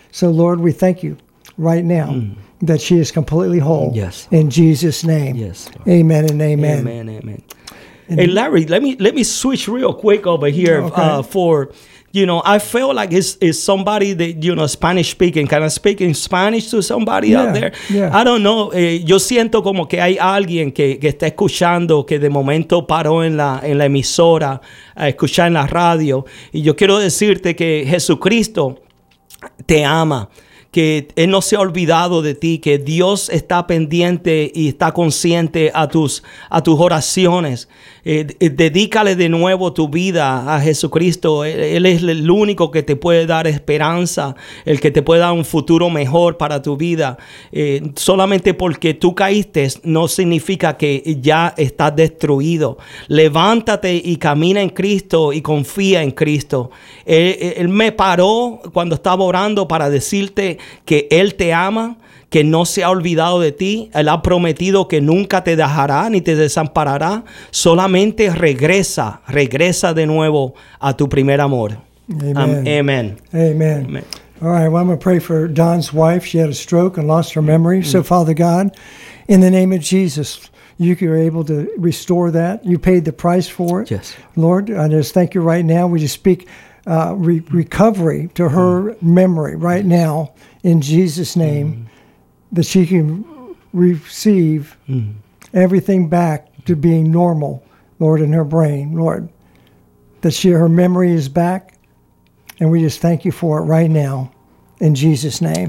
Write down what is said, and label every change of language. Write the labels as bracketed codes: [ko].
[en] So, Lord, we thank you right now that she is completely whole in Jesus' name. Yes. Amen and amen. Amen, amen. And hey, Larry, let me switch real quick over here for... You know, I feel like it's somebody that, you know, Spanish speaking. Can I speak in Spanish to somebody out there? Yeah. I don't know. [es] Yo siento como que hay alguien que está escuchando, que de momento paró en la emisora a escuchar en la radio. Y yo quiero decirte que Jesucristo te ama. Que Él no se ha olvidado de ti, que Dios está pendiente y está consciente a tus oraciones. Dedícale de nuevo tu vida a Jesucristo. Él es el único que te puede dar esperanza, el que te puede dar un futuro mejor para tu vida. Solamente porque tú caíste no significa que ya estás destruido. Levántate y camina en Cristo y confía en Cristo. Él me paró cuando estaba orando para decirte que Él te ama, que no se ha olvidado de ti. Él ha prometido que nunca te dejará ni te desamparará. Solamente regresa de nuevo a tu primer amor. [en] Amen. Amen. Amen. All right, well, I'm going to pray for Don's wife. She had a stroke and lost her memory. So, Father God, in the name of Jesus, you are able to restore that. You paid the price for it. Yes. Lord, I just thank you right now. We just speak recovery to her memory right now in Jesus' name, that she can receive everything back to being normal, Lord, in her brain, Lord, that her memory is back, and we just thank you for it right now in Jesus' name.